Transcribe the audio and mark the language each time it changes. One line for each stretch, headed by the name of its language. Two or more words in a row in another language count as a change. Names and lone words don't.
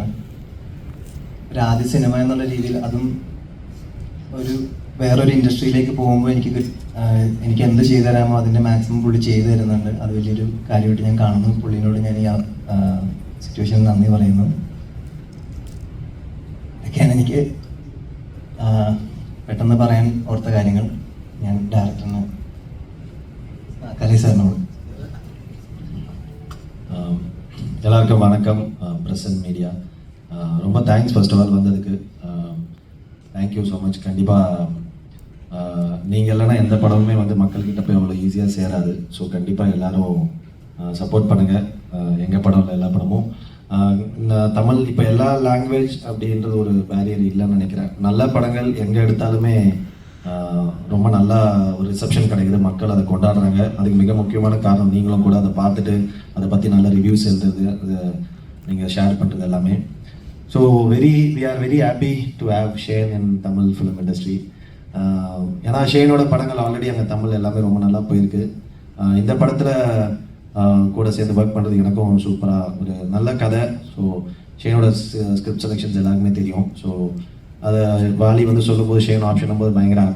Malayalam: ഒരു ആദ്യ സിനിമ എന്നുള്ള രീതിയിൽ അതും ഒരു വേറൊരു ഇൻഡസ്ട്രിയിലേക്ക് പോകുമ്പോൾ എനിക്ക് എന്ത് ചെയ്തു തരാമോ അതിൻ്റെ മാക്സിമം പുള്ളി ചെയ്തു തരുന്നുണ്ട്. അത് വലിയൊരു കാര്യമായിട്ട് ഞാൻ കാണുന്നു. പുള്ളിനോട് ഞാൻ ഈ സിറ്റുവേഷനിൽ നന്ദി പറയുന്നു. ഇതൊക്കെയാണ് എനിക്ക് പെട്ടെന്ന് പറയാൻ ഓർത്ത കാര്യങ്ങൾ. ഞാൻ ഡയറക്ടറിന് കലൈ സാറിനോട്.
Tamil: எல்லாருக்கும் வணக்கம். பிரசன்ட் மீடியா ரொம்ப தேங்க்ஸ்
English: first of all
Tamil: வந்ததுக்கு.
English: thank you so much.
Tamil: கண்டிப்பாக நீங்கள் இல்லைனா எந்த படமுமே வந்து மக்கள்கிட்ட போய் அவ்வளோ ஈஸியாக சேராது. ஸோ கண்டிப்பாக எல்லோரும் சப்போர்ட் பண்ணுங்கள். எங்கள் படம் இல்லை, எல்லா படமும். தமிழ் இப்போ எல்லா லாங்குவேஜ் அப்படின்றது ஒரு பேரியர் இல்லைன்னு நினைக்கிறேன். நல்ல படங்கள் எங்கே எடுத்தாலுமே ரொம்ப நல்லா ஒரு ரிசப்ஷன் கிடைக்குது. மக்கள் அதை கொண்டாடுறாங்க. அதுக்கு மிக முக்கியமான காரணம் நீங்களும் கூட அதை பார்த்துட்டு அதை பற்றி நல்ல ரிவ்யூஸ் எழுதுறது, அதை நீங்கள் ஷேர் பண்ணுறது எல்லாமே.
English: ஸோ we are very happy to have ஷேன் in Tamil film industry.
Tamil: ஏன்னா ஷேனோட படங்கள் ஆல்ரெடி அங்கே தமிழ் எல்லாமே ரொம்ப நல்லா போயிருக்கு. இந்த படத்தில் கூட சேர்ந்து ஒர்க் பண்ணுறது எனக்கும் சூப்பராக ஒரு நல்ல கதை. ஸோ ஷேனோட
English: script selections
Tamil: எல்லாருக்குமே தெரியும். ஸோ அதை வாலி வந்து சொல்லும்போது ஷேன் ஆப்ஷன் போது பயங்கர ஹாப்பி.